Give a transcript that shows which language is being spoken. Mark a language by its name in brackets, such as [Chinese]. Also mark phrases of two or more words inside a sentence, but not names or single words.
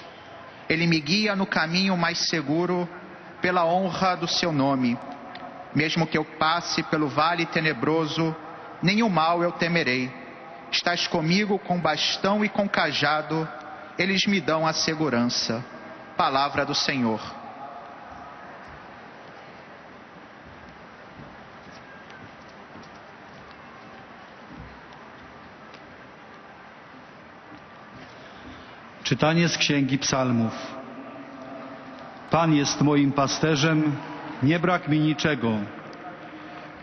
[Portuguese] Ele me guia no caminho mais seguro, pela honra do seu nome. Mesmo que eu passe pelo vale tenebroso, nenhum mal eu temerei. Estás comigo com bastão e com cajado, eles me dão a segurança. Palavra do Senhor. [Polish] Czytanie z Księgi Psalmów. Pan jest moim pasterzem, nie brak mi niczego.